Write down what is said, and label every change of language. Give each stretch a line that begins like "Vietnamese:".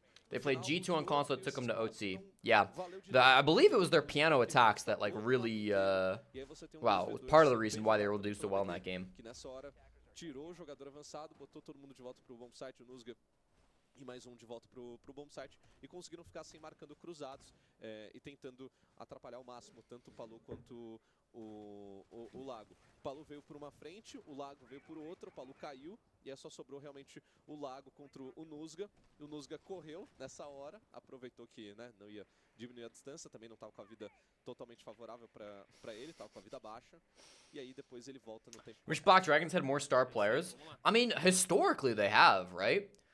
English: They played G2 on Consulate, took them to OT. Yeah, I believe it was their piano attacks that like really, wow, was part of the reason why they were able to do so well in that game.
Portuguese: Tirou o jogador avançado, botou todo mundo de volta pro bomb site, o Nusga e mais de volta pro bomb site, e conseguiram ficar assim marcando cruzados e tentando atrapalhar ao máximo tanto o Palu quanto o Lago. O Palu veio por uma frente, o Lago veio por outra, o Palu caiu e aí só sobrou realmente o Lago contra o Nusga. O Nusga correu nessa hora, aproveitou que não ia diminuir a distância, também não estava com a vida totalmente favorável para ele, estava com a vida baixa. E aí depois ele volta no tempo.
English: Which Black Dragons had more star players? I mean, historically they have, right?